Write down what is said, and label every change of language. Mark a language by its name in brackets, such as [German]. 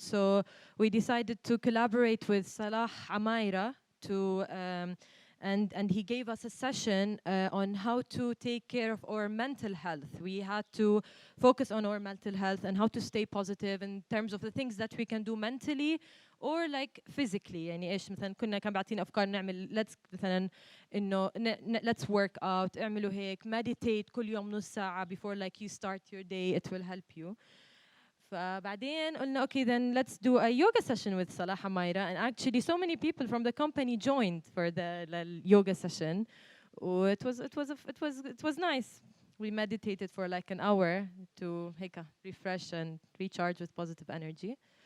[English] So we decided to collaborate with Salah Amaira to and he gave us a session on how to take care of our mental health. We had to focus on our mental health and how to stay positive in terms of the things that we can do mentally or like physically. [Arabic] يعني ايش مثلا كان بيعطينا افكار نعمل [English] let's [Arabic] مثلا انه [English] let's work out، [Arabic] اعملوا هيك [English] meditate [Arabic] كل يوم نص ساعة [English] before like you start your day. It will help you. [Arabic] فبعدين قلنا [English] okay then let's do a yoga session with Salah Amaira, and actually so many people from the company joined for the yoga session. It was nice. We meditated for like an hour to هيك refresh and recharge with positive energy.